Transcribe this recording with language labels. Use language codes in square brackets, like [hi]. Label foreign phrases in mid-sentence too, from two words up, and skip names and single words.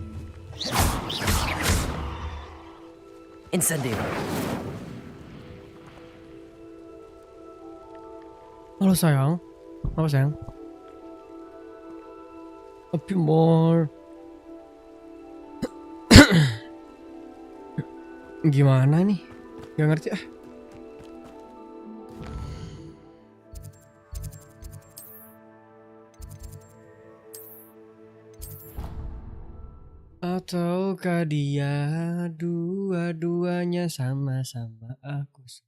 [id] Incendio. Halo sayang. Apa sayang? [en] A few more. [id] Gimana nih? Gak ngerti ah. Ataukah dia dua-duanya sama-sama aku?